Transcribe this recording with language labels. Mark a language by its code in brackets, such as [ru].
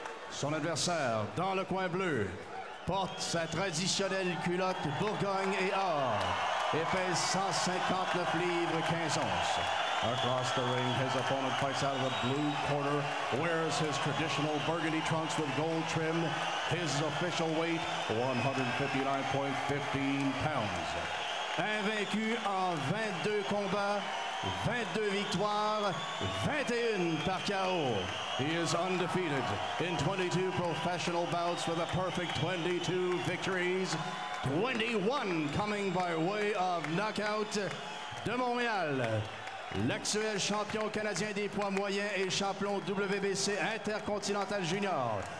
[fr] Son adversaire, dans le coin bleu, porte sa traditionnelle culotte Bourgogne et or et pèse 159 livres 15 onces. [en] Across the ring, his opponent fights out of the blue corner, wears his traditional burgundy trunks with gold trim. His official weight, 159.15 pounds. [fr] Invaincu en 22 combats, 22 victoires, 21 par KO. [en] He is undefeated in 22 professional bouts with a perfect 22 victories, 21 coming by way of knockout. [fr] De Montréal, l'actuel champion canadien des poids moyens et champion WBC Intercontinental Junior.